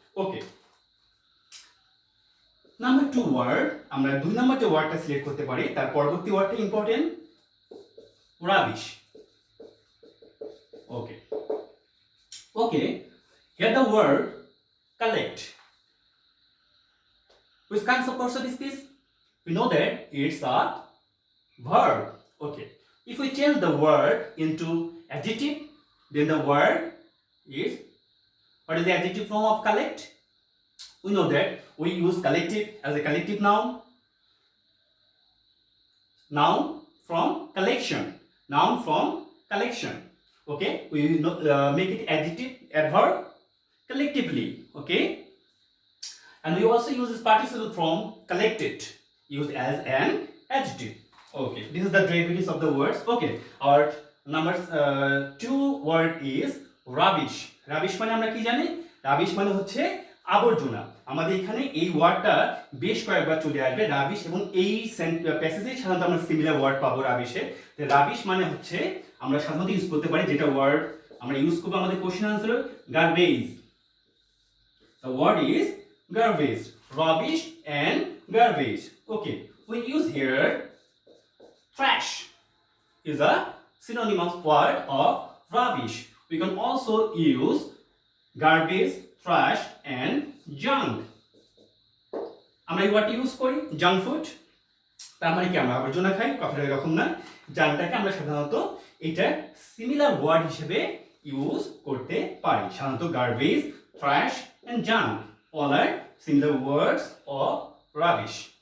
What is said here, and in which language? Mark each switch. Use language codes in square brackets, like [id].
[bn] ওকে, number 2 word, আমরা 2 নম্বর যে ওয়ার্ডটা সিলেক্ট করতে পারি তার পরবর্তী ওয়ার্ডটা important, rubbish. [en] Okay, okay, here the word collect. Which kinds of parts of speech? We know that it's a verb. Okay. If we change the word into adjective, then the word is, what is the adjective form of collect? We know that we use collective as a collective noun. Noun from collection. Noun from collection. Okay. We make it adjective, adverb, collectively. Okay. And we also use this participle form collected, used as an adjective. Okay, this is the derivatives of the words. Okay, our number 2 word is rubbish. [bn] Rubbish মানে আমরা কি জানি? Rubbish মানে হচ্ছে আবর্জনা। আমাদের এখানে এই ওয়ার্ডটা বেশ কয়েকবার চলে আসবে রাবিশ, এবং এই প্যাসেজে সাধারণত আমরা সিমিলার ওয়ার্ড পাবো রাবিশে। তো রাবিশ মানে হচ্ছে আমরা সাধারণত ইউজ করতে পারি, যেটা ওয়ার্ড আমরা ইউজ করবো আমাদের question answer, garbage. [en] The word is garbage, rubbish and garbage. Okay, we use here trash is a synonymous word of rubbish. We can also use garbage, trash and junk. [bn] আমরা এই ওয়ার্ডটি use করি junk food, তার মানে কি আমরা আবর্জনা খাই, কথাটা এরকম না। জাঙ্কটাকে আমরা সাধারণত এটা সিমিলার ওয়ার্ড হিসেবে ইউজ করতে পারি। সাধারণত [en] Garbage, trash and junk all are similar words of rubbish.